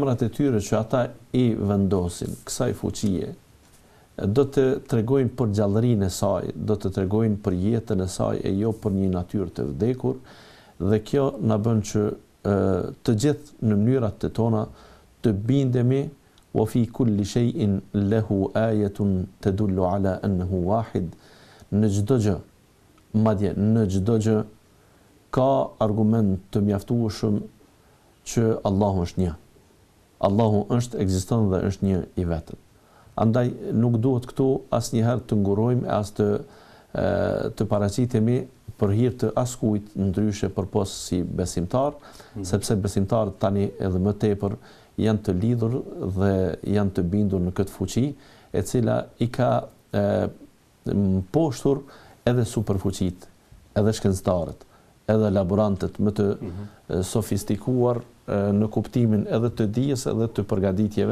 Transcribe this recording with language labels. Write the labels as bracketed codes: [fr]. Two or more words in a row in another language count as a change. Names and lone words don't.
[sq] e tyre që ata i vendosin kësaj fuqie, do të tregojnë për gjallërinë e saj, do të tregojnë për jetën e saj e jo për një natyrë të vdekur, dhe kjo na bën që të gjithë në mënyrat të tona të bindemi [ar] وفي كل شيء له آية تدل على أنه واحد. [sq] Në çdo gjë, madje në çdo gjë ka argument të mjaftueshëm që Allahu është një. Allahu ekziston dhe është një i vetëm. Andaj nuk duhet këtu asnjëherë të ngurojmë as të paraqitemi për hir të askujt ndryshe përpos si besimtar, sepse besimtarët tani edhe më tepër janë të lidhur dhe janë të bindur në këtë fuqi, e cila i ka mposhtur edhe superfuqit, edhe shkencëtarët, edhe laborantët më të sofistikuar në kuptimin edhe të dijes edhe të përgatitjeve.